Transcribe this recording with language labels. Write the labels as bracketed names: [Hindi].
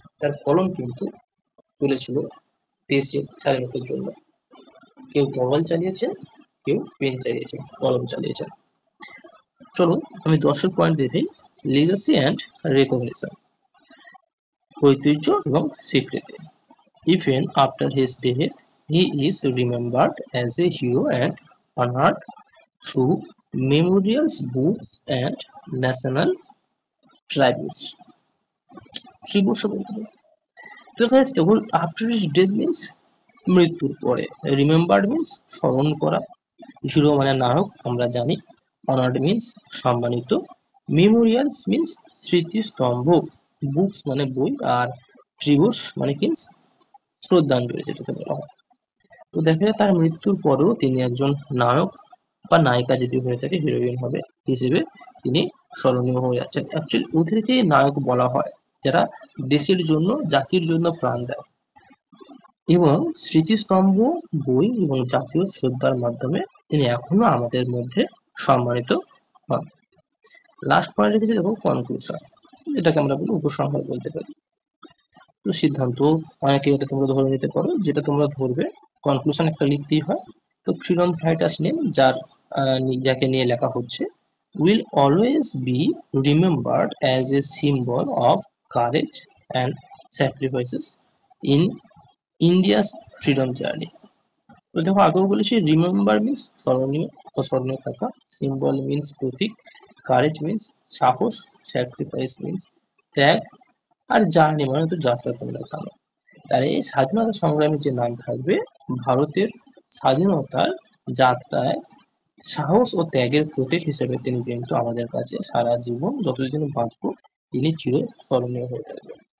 [Bangla] তার কলম কিন্তু চলেছিল দেশের স্বাধীনতার জন্য। কেউ তরোয়াল চালিয়েছেন, কেউ পেন চালিয়েছেন, কলম চালিয়েছেন। চলুন আমি 10 পয়েন্ট দেখাই। [English] legacy and recognition, [Bangla] ঐতিহ্য এবং স্বীকৃতি। [English] Even after his death, he is remembered as a hero and honored through memorials, books, and national tributes. [Bangla] ট্রিবিউটস বলতে পারি। তো এখানে দেখুন আফটার হিজ ডেথ মিনস মৃত্যুর পরে, রিমেম্বার্ড মিনস স্মরণ করা, হিরো মানে নায়ক আমরা জানি, অনার্ড মিনস সম্মানিত, মেমোরিয়ালস মিনস স্মৃতিস্তম্ভ, বুকস মানে বই, আর ট্রিবিউটস মানে কি শ্রদ্ধাঞ্জলি যেটাকে বলা হয়। তো দেখা যায় তার মৃত্যুর পরেও তিনি একজন নায়ক বা নায়িকা যদি হয়ে থাকে, হিরোইন হবে হিসেবে তিনি স্মরণীয় হয়ে যাচ্ছেন। অ্যাকচুয়ালি ওদেরকে নায়ক বলা হয় যারা দেশের জন্য জাতির জন্য প্রাণ দেয়, এবং স্মৃতিস্তম্ভ, বই এবং জাতীয় শ্রদ্ধার মাধ্যমে তিনি এখনো আমাদের মধ্যে সম্মানিত হন। লাস্ট পয়েন্ট রেখেছি দেখো কনক্লুশন, এটাকে আমরা বলি উপসংহার বলতে পারি। তো সিদ্ধান্ত অনেকে এটা তোমরা ধরে নিতে পারো, যেটা তোমরা ধরবে কনক্লুশন একটা লিখতেই হয়। [English] তো freedom fighters name [Bangla] যাকে নিয়ে লেখা হচ্ছে, [English] will always be remembered as a symbol of courage and sacrifices in India's freedom journey. [Bangla] তো দেখো আগেও বলেছি রিমেম্বার মিন্স স্মরণীয় বা স্মরণীয় থাকা, সিম্বল মিন্স প্রতীক, কারেজ মিন্স সাহস, স্যাক্রিফাইস মিন্স ত্যাগ, আর জার্নি মানে তো যাত্রা তোমরা জানো। তার এই স্বাধীনতা সংগ্রামীর যে নাম থাকবে, ভারতের স্বাধীনতার যাত্রায় সাহস ও ত্যাগের প্রতীক হিসেবে তিনি কিন্তু আমাদের কাছে সারা জীবন যতদিন বাঁচবো তিনি চিরস্মরণীয় হয়ে থাকবেন।